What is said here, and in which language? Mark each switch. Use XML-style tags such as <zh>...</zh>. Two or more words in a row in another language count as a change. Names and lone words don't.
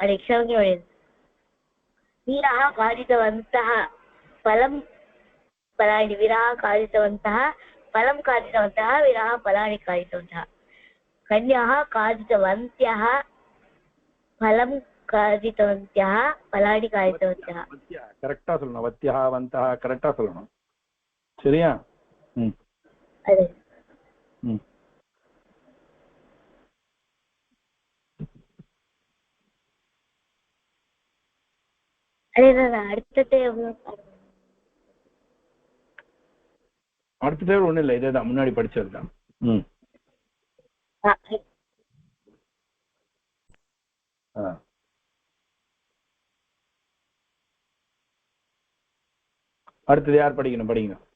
<sa>वीराः खादितवन्तः फलं फलानि वीराः खादितवन्तः फलं खादितवन्तः वीराः फलानि खादितवन्तः कन्याः खादितवन्त्यः फलं खादितवन्त्यः फलानि खादितवन्तः</sa> <ta>கரெக்டா சொல்லணும்</ta> <sa>वत्यः वन्तः</sa> <ta>கரெக்டா சொல்லணும் சரியா அதே அடுத்த தேர்வு ஒண்ணும் இல்லை இதேதான் முன்னாடி படிச்சதுதான் அடுத்தது யார் படிக்கணும் படிங்க</ta>